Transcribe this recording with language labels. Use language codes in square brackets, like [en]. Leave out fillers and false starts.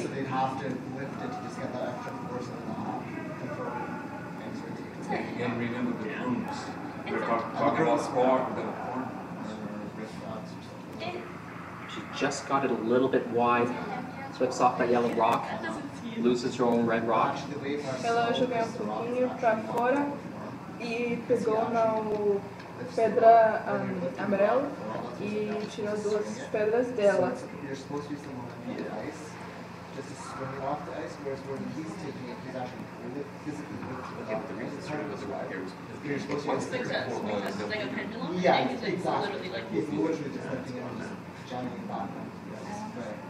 [en] So they'd have to lift it to just get that extra force in the control it. And remember the brooms. We're talking about sport, the horn. She just got it a little bit wide. Flips off that yellow rock. Loses her own red rock. [pt] Ela jogou pouquinho para fora e pegou no pedra amarela e tirou 2 pedras dela. [en] You're supposed to use the momentum of the ice just to swing it off the ice, whereas when he's taking it, he's actually physically lifting it off the ice. It's hard to go through here. You're supposed to use Makes sense, because it's like a pendulum. Yeah, and it's exactly. literally like He's literally just lifting it and just jamming it back. Right.